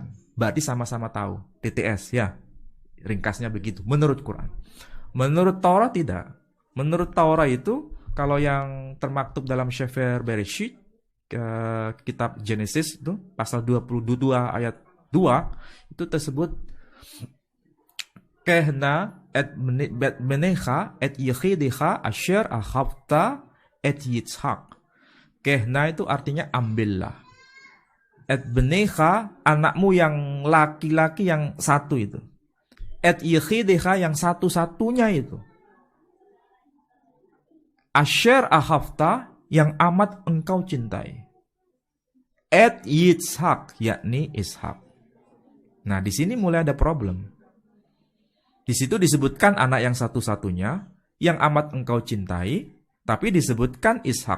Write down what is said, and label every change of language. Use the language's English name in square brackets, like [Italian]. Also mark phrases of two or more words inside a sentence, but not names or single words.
[Indonesian] Berarti sama-sama tahu. TTS ya. Ringkasnya begitu. Menurut Quran. Menurut Taurat tidak. Menurut Taurat itu, kalau yang termaktub dalam Sefer Bereshit, kitab Genesis itu, pasal 22 ayat 2, itu tersebut [Hebrew] קח־נא את בנך את יחידך אשר אהבת את יצחק. [Indonesian] Kehna itu artinya ambillah. [Hebrew] את בנך, [Indonesian] anakmu yang laki-laki yang satu itu. [Hebrew] את יחידך, [Indonesian] yang satu-satunya itu. [Hebrew] אשר אהבת, [Indonesian] yang amat engkau cintai. [Hebrew] את יצחק, [Indonesian] yakni Ishak. Nah, di sini mulai ada problem. Di situ disebutkan anak yang satu-satunya, yang amat engkau cintai, tapi disebutkan Ishak.